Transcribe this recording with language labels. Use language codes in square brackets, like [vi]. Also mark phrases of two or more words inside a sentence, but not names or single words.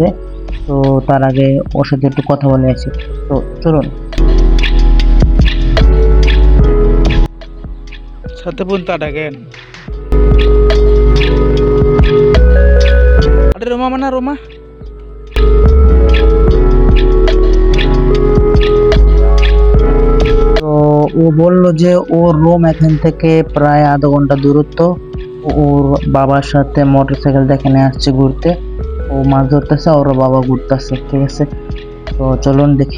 [bn] তো তার আগে ওর সাথে একটু কথা বলে আসি। তো চলুন। [ms] Satu pun tak ada kan? Ada rumah mana rumah? [bn] তো ও বললো যে ওর রুম এখান থেকে প্রায় আধা ঘন্টা দূরত্ব। ওর বাবার সাথে মোটরসাইকেল দেখে নিয়ে আসছে ঘুরতে। ও মাছ ধরতেছে, ওর বাবা ঘুরতেছে। ঠিক আছে, তো চলুন দেখি।